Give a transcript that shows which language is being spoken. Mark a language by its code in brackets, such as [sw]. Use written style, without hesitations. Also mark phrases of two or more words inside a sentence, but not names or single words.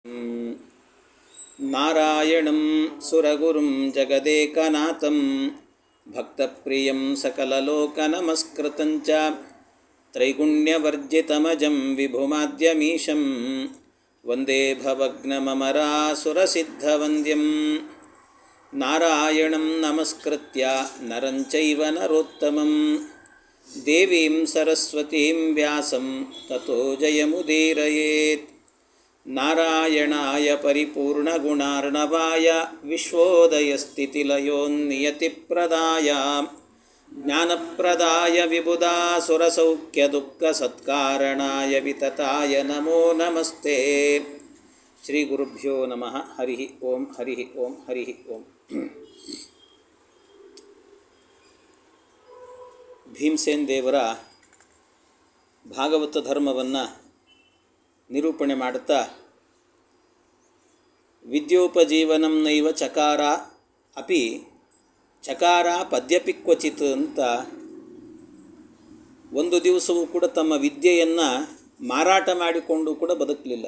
[sa] ನಾರಾಯಣಂ ಸುರಗುರುಂ ಜಗದೇಕನಾಥಂ ಭಕ್ತಪ್ರಿಯಂ ಸಕಲಲೋಕನಮಸ್ಕೃತಂಚ ತ್ರೈಗುಣ್ಯವರ್ಜಿತಮಜಂ ವಿಭುಮಾದ್ಯಮೀಶಂ ವಂದೇ ಭವಗ್ನಮರಾಸುರಸಿದ್ಧವಂದ್ಯಂ ನಾರಾಯಣಂ ನಮಸ್ಕೃತ್ಯ ನರಂ ಚೈವ ನರೋತ್ತಮಂ ದೇವೀಂ ಸರಸ್ವತೀಂ ವ್ಯಾಸಂ ತತೋ ಜಯಮುದೀರಯೇತ್. ನಾರಾಯಣಾಯ ಪರಿಪೂರ್ಣಗುಣಾರ್ಣವಾಯ ವಿಶ್ವೋದಯಸ್ಥಿತಿಲಯೋನ್ನಿಯತಿಪ್ರದಾಯ ಜ್ಞಾನಪ್ರದಾಯ ವಿಬುಧಾಸುರಸೌಖ್ಯದುಃಖಸತ್ಕಾರಣಾಯ ವಿತತಾಯ ನಮೋ ನಮಸ್ತೆ. ಶ್ರೀ ಗುರುಭ್ಯೋ ನಮಃ. ಹರಿ ಓಂ ಹರಿ ಓಂ ಹರಿ ಓಂ. [kn] ಭೀಮಸೇನ್ ದೇವರ ಭಾಗವತ ಧರ್ಮವನ್ನು ನಿರೂಪಣೆ ಮಾಡುತ್ತಾ [sa] ವಿದ್ಯೋಪಜೀವನಂ ನೈವ ಚಕಾರ ಅಪಿ ಚಕಾರ ಪದ್ಯಪಿ ಕ್ವಚಿತ್ [kn] ಅಂತ ಒಂದು ದಿವಸವೂ ಕೂಡ ತಮ್ಮ ವಿದ್ಯೆಯನ್ನು ಮಾರಾಟ ಮಾಡಿಕೊಂಡು ಕೂಡ ಬದುಕಲಿಲ್ಲ.